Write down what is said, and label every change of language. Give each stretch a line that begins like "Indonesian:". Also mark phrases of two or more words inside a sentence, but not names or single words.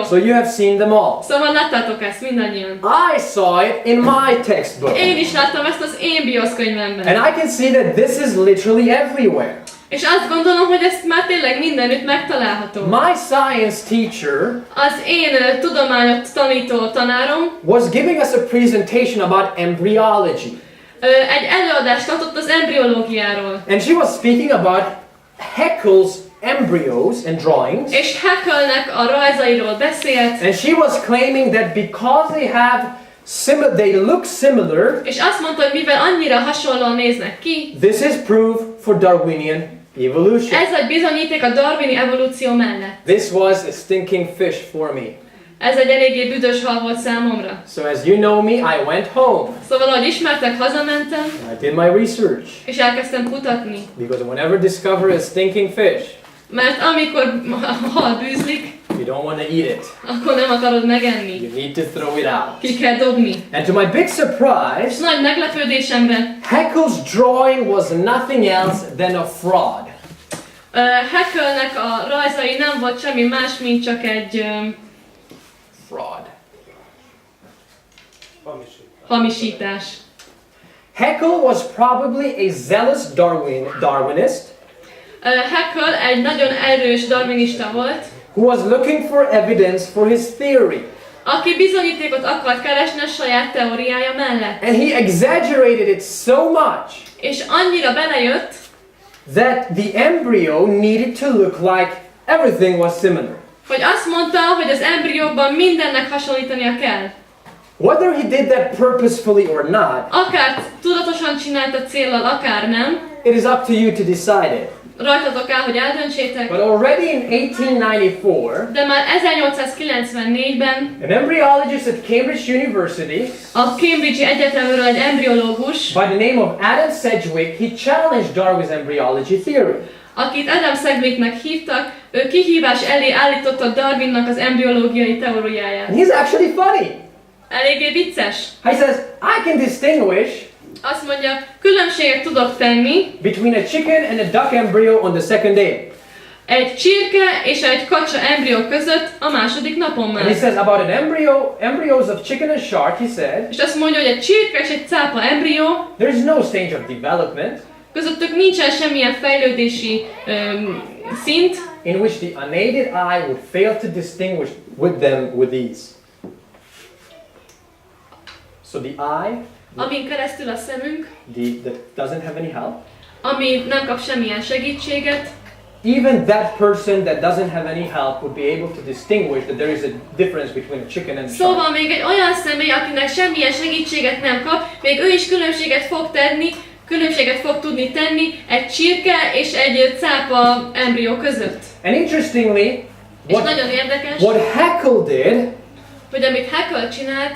English: So you have seen them all.
Hungarian: Szóval láttátok ezt mindannyian.
English: I saw it in my textbook.
Hungarian: Én is láttam ezt az én bioszkönyvemben.
English: And I can see that this is literally everywhere.
Hungarian: És azt gondolom, hogy ezt már tényleg mindenütt megtalálható.
English: My science teacher
Hungarian: Az én tudományot tanító tanárom
English: was giving us a presentation about embryology.
Hungarian: egy előadást tartott az embriológiáról.
English: And she was speaking about Haeckel's embryos and drawings.
Hungarian: És Haeckelnek a rajzairól beszélt.
English: And she was claiming that because they look similar,
Hungarian: És azt mondta, hogy mivel annyira hasonlóan néznek ki,
English: this is proof for Darwinian evolution.
Hungarian: Ez egy bizonyíték a darwini evolúció mellett.
English: This was a stinking fish for me.
Hungarian: Ez egy eléggé büdös hal volt számomra.
English: So as you know me, I went home.
Hungarian: Szóval, ahogy ismertek, hazamentem,
English: I did my research.
Hungarian: és elkezdtem kutatni.
English: Because whenever discover a stinking fish,
Hungarian: Mert amikor a hal bűzlik,
English: you don't want to eat it.
Hungarian: akkor nem akarod megenni.
English: You need to throw it out.
Hungarian: Ki kell dobni.
English: And to my big
Hungarian: És
English: surprise,
Hungarian: nagy meglepődésemre,
English: Haeckel's drawing was nothing else than a fraud.
Hungarian: Haeckelnek a rajzai nem volt semmi más, mint csak egy
English: Fraud.
Hungarian: hamisítás.
English: Haeckel was probably a zealous Darwinist
Hungarian: Haeckel egy nagyon erős darwinista volt,
English: who was looking for evidence for his theory.
Hungarian: aki bizonyítékot akart keresni a saját teóriája mellett.
English: And he exaggerated it so much
Hungarian: És annyira belejött,
English: that the embryo needed to look like everything was similar.
Hungarian: hogy azt mondta, hogy az embriókban mindennek hasonlítania kell.
English: Whether he did that purposefully or not,
Hungarian: Akár tudatosan csinálta céllal, akár nem,
English: it is up to you to decide it.
Hungarian: rajtatok áll, hogy eldöntsétek.
English: But already in 1894,
Hungarian: De már 1894-ben
English: an embryologist at Cambridge University
Hungarian: a Cambridge-i Egyetemről egy embriológus,
English: by the name of Adam Sedgwick, he challenged Darwin's embryology theory.
Hungarian: akit Adam Sedgwicknek hívtak, ő kihívás elé állította Darwinnak az embriológiai teóriáját.
English: And he's actually funny.
Hungarian: Eléggé vicces.
English: He says, I can distinguish
Hungarian: Azt mondja, különbséget tudok tenni
English: between a chicken and a duck embryo on the second day.
Hungarian: egy csirke és egy kacsa embrió között a második napon
English: And he
Hungarian: már.
English: says about embryos of chicken and shark, he said,
Hungarian: És azt mondja, hogy egy csirke és egy cápa embrió,
English: there's no stage of development
Hungarian: közöttük nincsen semmilyen fejlődési szint,
English: in which the unaided eye would fail to distinguish with ease. So the eye,
Hungarian: amin keresztül a szemünk,
English: that doesn't have any help,
Hungarian: ami nem kap semmilyen segítséget,
English: even that person that doesn't have any help would be able to distinguish that there is a difference between a chicken and a shark.
Hungarian: szóval még egy olyan személy, akinek semmilyen segítséget nem kap, még ő is különbséget fog tudni tenni egy csirke és egy cápa embrió között.
English: And interestingly,
Hungarian: És nagyon érdekes,
English: what Haeckel did,
Hungarian: hogy amit Haeckel csinált,